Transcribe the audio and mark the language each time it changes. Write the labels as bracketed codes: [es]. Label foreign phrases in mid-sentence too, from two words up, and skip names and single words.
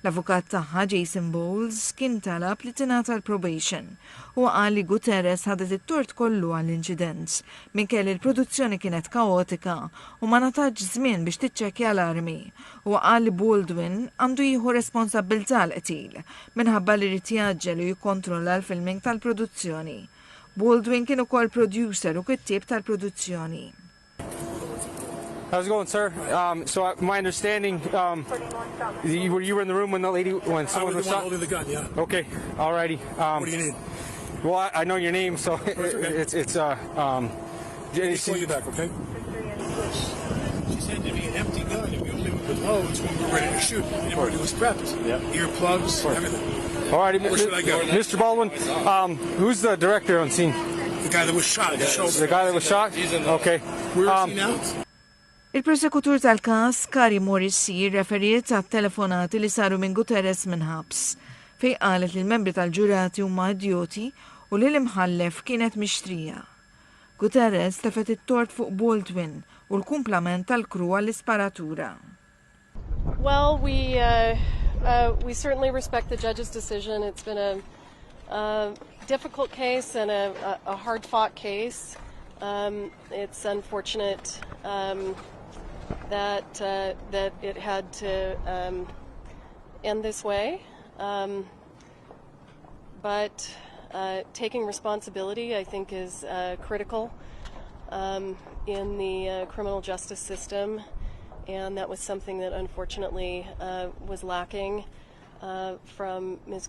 [mt] L-avukat tagħha Jason Bowles kien talab li tingħata l-probation u qal li Guterres ħadet it-tort kollu għall-inċident minkelli l-produzzjoni kienet kaotika u ma nataġġ żmien biex tiċċekkja l-armi u qal li Baldwin għandu jieħu responsabbiltà l-qtil minħabba li rid jaġġel u jikkontrolla l-filming tal-produzzjoni. Baldwin kien ukoll producer u kittieb tal-produzzjoni. [en] How's it going, sir? So my understanding, you were in the room when someone was shot? I was the one holding the gun, yeah. Okay, all righty. What do you need? Well, I know your name, so it's Let me call you back, okay? She said to me an empty gun, and we only with loads when we were ready to shoot, and everybody was prepped. Yeah. Earplugs, everything. All righty, Where should I go? Mr. Baldwin, who's the director on scene? The guy that was shot. The guy that was shot? Okay. Where is he now? [mt] Il-prosekutur tal-każ Kari Morrissi referiet għat-telefonati li saru minn Guterres minn ħabs fej qalet li l-membri tal-ġurati huma idioti u li l-imħallef kienet mixtrija. Guterres tefet it-tort fuq Baldwin u l-kumplament tal-kru għall-isparatura. [en] Well, we certainly respect the judge's decision. It's been a difficult case and a hard-fought case. It's unfortunate that it had to end this way, but taking responsibility, I think, is critical in the criminal justice system, and that was something that unfortunately was lacking from Ms.